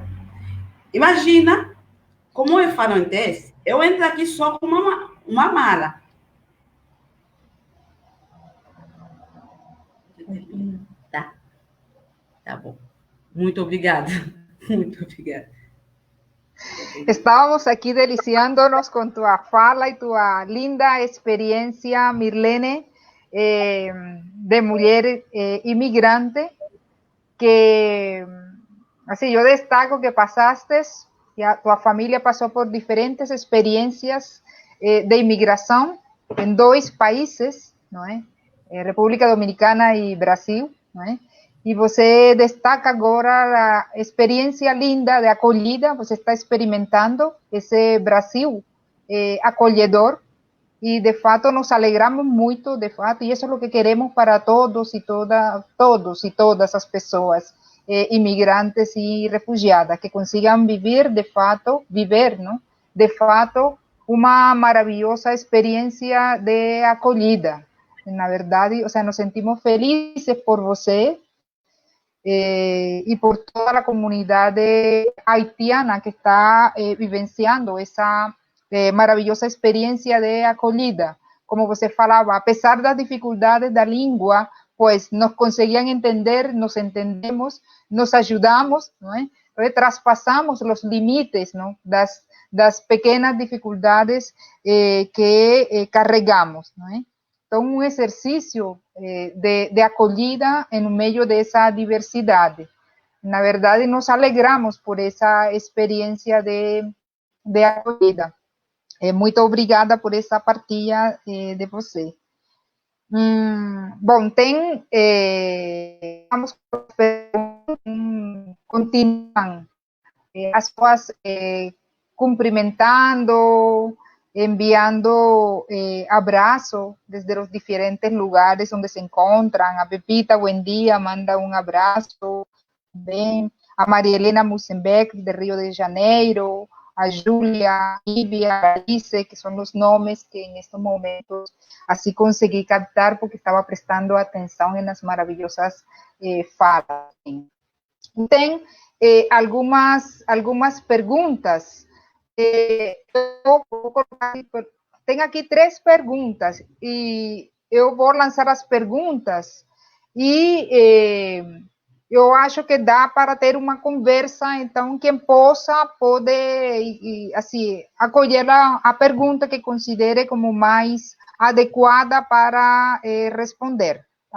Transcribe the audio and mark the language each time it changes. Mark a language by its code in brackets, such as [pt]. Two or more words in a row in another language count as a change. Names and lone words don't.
[pt] Imagina, como eu falo antes, eu entro aqui só com uma mala. Tá bom. Muito obrigada. Muito obrigada. [es] Estábamos aquí deliciándonos con tu fala y tu linda experiencia, Mirlene, de mujer inmigrante, que así yo destaco que pasaste, tu familia pasó por diferentes experiencias de inmigración en 2 países, ¿no es? República Dominicana y Brasil, ¿no es? [pt] E você destaca agora a experiência linda de acolhida, você está experimentando esse Brasil acolhedor, e de fato nos alegramos muito, de fato, e isso é o que queremos para todos e todas as pessoas imigrantes e refugiadas, que consigam viver, não? De fato, uma maravilhosa experiência de acolhida. Na verdade, [es] o sea, [pt] nos sentimos felizes por você, [es] y por toda la comunidad haitiana que está vivenciando esa maravillosa experiencia de acogida. Como você falaba, a pesar de las dificultades de la lengua, pues nos conseguían entender, nos entendemos, nos ayudamos, ¿no? Traspasamos los límites, ¿no? das pequeñas dificultades que carregamos, ¿no? [pt] Então, um exercício de acolhida em meio dessa diversidade. Na verdade, nos alegramos por essa experiência de acolhida. Muito obrigada por essa partilha de você. Bom, vamos continuam as pessoas cumprimentando, [es] enviando abrazo desde los diferentes lugares donde se encuentran. A Pepita, buen día, manda un abrazo. Bien. A María Elena Musenbeck, de Río de Janeiro. A Julia, Livia, Alice, que son los nombres que en estos momentos así conseguí captar porque estaba prestando atención en las maravillosas falas. [pt] Tem algumas perguntas. Tenho aqui 3 perguntas e eu vou lançar as perguntas e eu acho que dá para ter uma conversa, então quem pode assim, acolher a pergunta que considere como mais adequada para responder, tá?